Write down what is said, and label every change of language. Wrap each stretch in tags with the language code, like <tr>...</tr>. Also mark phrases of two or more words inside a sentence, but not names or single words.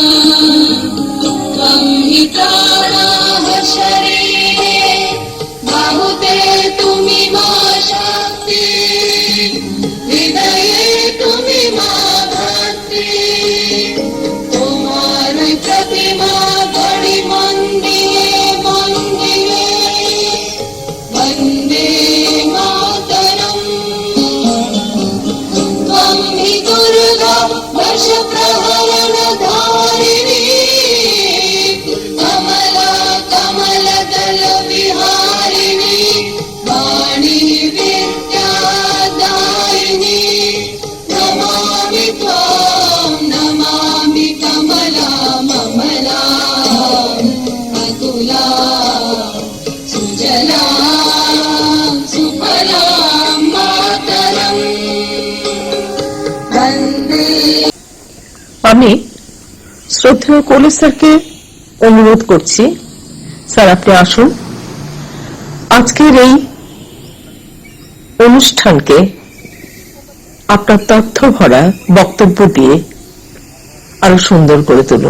<sa>त्वं हि प्राणः शरीरे बाहुते</sa> <bn>তুমি মা শক্তি হৃদয়ে তুমি মা ভক্তি তোমার প্রতিমা গড়ি মন্দিরে মন্দিরে</bn> <sa>वन्दे मातरम् त्वं हि दुर्गा वर्षप्रहरणधारिणी कमला कमलदलविहारिणी वाणी विद्यादायिनी नमामि त्वां नमामि कमला ममला अतुला सुजला सुफलां मातरम् वन्दे।</sa> <bn>আমি শ্রদ্ধেয় কোহলি স্যারকে অনুরোধ করছি, স্যার আপনি আসুন। আজকের এই অনুষ্ঠানকে আপনার তথ্য ভরা বক্তব্য দিয়ে আরো সুন্দর করে তুলুন।</bn>